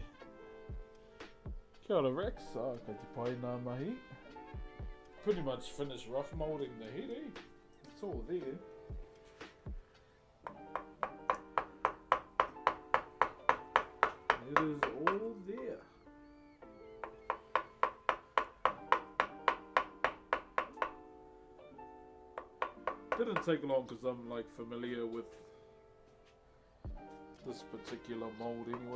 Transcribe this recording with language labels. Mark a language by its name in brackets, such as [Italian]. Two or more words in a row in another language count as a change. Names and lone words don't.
[Māori] Kia ora, Rex. Ka te pai nā mahi. [English] Pretty much finished rough moulding the head, eh? It's all there. It is all there. Didn't take long because I'm like familiar with this particular mold anyway.